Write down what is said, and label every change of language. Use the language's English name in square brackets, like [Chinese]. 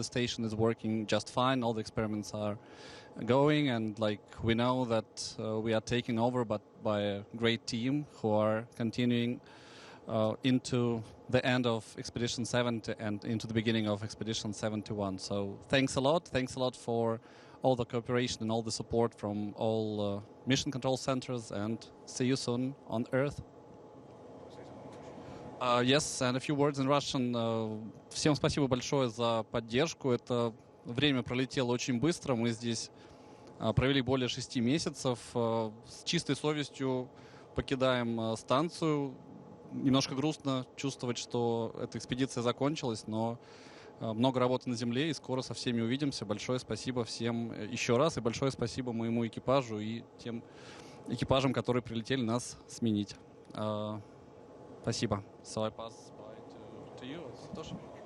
[English] The station is working just fine. All the experiments are going, and we know that we are taking over, but by a great team who are continuing into the end of Expedition 70 and into the beginning of Expedition 71. So thanks a lot. Thanks a lot for all the cooperation and all the support from all mission control centers, and see you soon on Earth. Yes, and a few words in Russian. [Russian] Всем спасибо большое за поддержку. Это время пролетело очень быстро. Мы здесь провели более 6 месяцев. С чистой совестью покидаем станцию. Немножко грустно чувствовать, что эта экспедиция закончилась, но много работы на Земле, и скоро со всеми увидимся. Большое спасибо всем еще раз, и большое спасибо моему экипажу и тем экипажам, которые прилетели нас сменить. Спасибо. [English] So I pass by to you, Satoshi.